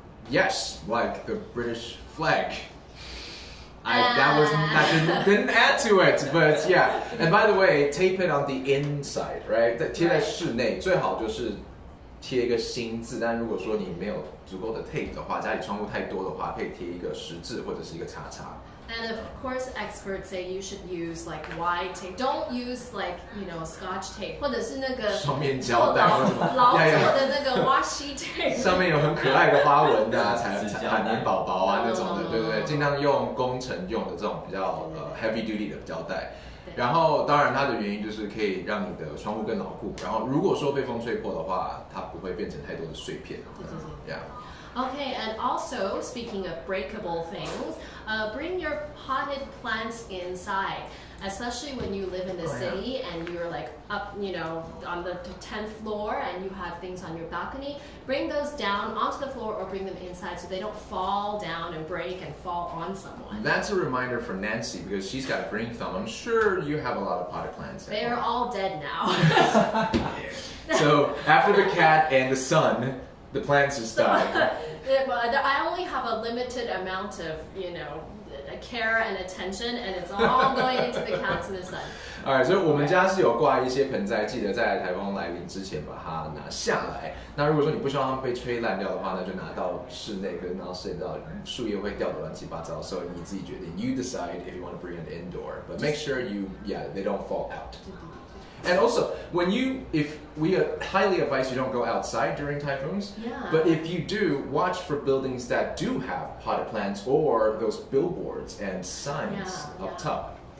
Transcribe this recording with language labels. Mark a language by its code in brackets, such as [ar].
[en] Yes, like the British flag. That didn't add to it, but yeah. And by the way, tape it on the inside, right? [zh] 贴在室内最好就是贴一个心字，但如果说你没有足够的 tape 的话，家里窗户太多的话，可以贴一个十字或者是一个叉叉。 [en] And of course, experts say you should use like wide tape. Don't use like Scotch tape， [zh] 或者是那个双面胶带老做的那个 washi tape，上面有很可爱的花纹的海绵宝宝啊那种的，对不对？尽量用工程用的这种比较 [en] heavy duty [zh] 的胶带。然后当然它的原因就是可以让你的窗户更牢固。然后如果说被风吹破的话，它不会变成太多的碎片。 [en] Yeah. Okay, and also speaking of breakable things, bring your potted plants inside. Especially when you live in the city and you're like up, on the 10th floor and you have things on your balcony, bring those down onto the floor or bring them inside so they don't fall down and break and fall on someone. That's a reminder for Nancy because she's got a green thumb. I'm sure you have a lot of potted plants. They're all dead now. So after the cat and the sun, the plants just died. I only have a limited amount of, care and attention, and it's all going into the cats and the sun. [zh] Alright, 所以我们家是有挂一些盆栽，记得在台风来临之前把它拿下来。那如果说你不希望它们被吹烂掉的话，那就拿到室内，可是拿到室内到树叶会掉得乱七八糟，所以你自己决定。 [en] You decide if you want to bring it indoor, but make sure they don't fall out. And also, if we highly advise you don't go outside during typhoons, but if you do, watch for buildings that do have potted plants or those billboards and signs up top.